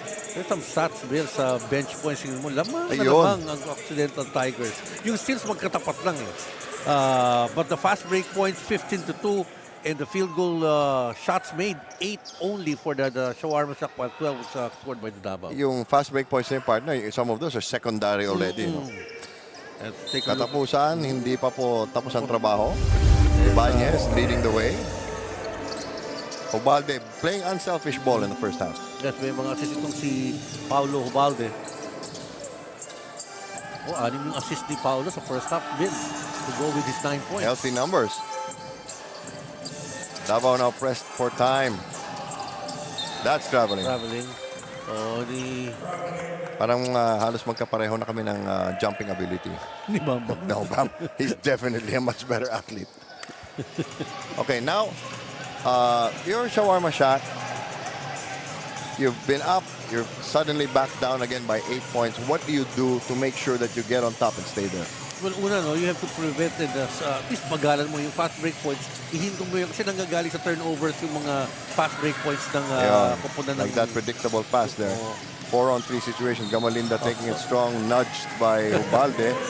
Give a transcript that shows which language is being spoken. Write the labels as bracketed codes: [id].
[tl] There's some stats, Bill, sa bench points mo. Lamang na lamang ang Occidental Tigers. Yung steals magkatapat lang eh. But the fast break points, 15-2. [en] And the field goal shots made, 8 only for the Shawarma Shack, while 12 was scored by the DAVAO. Yung fast break points na yung partner, some of those are secondary already. [tl] No? Katapusan, hindi pa po tapos ang trabaho. [en] Ibanez leading the way. Ubalde playing unselfish ball in the first half. [tl] Yes, may mga assist itong si Paulo Ubalde. Oh, 6 yung assist ni Paolo sa first half, Bill, to go with his 9 points. [en] Healthy numbers. Davao now pressed for time. That's traveling. Oh, [tl] Parang halos magkapareho na kami ng jumping ability. Ni Bambam. [en] No, Bam. He's definitely a much better athlete. Okay, now, your shawarma shot. You've been up. You're suddenly back down again by 8 points. What do you do to make sure that you get on top and stay there? Well, una, no, you have to prevent it. [tl] At least magalan mo yung fast break points. Ihinto mo yung kasi nanggagaling sa turnovers yung mga fast break points ng koponan ng... [en] Like that predictable pass there. 4-on-3 situation. Gamalinda taking it strong, nudged by Ubalde.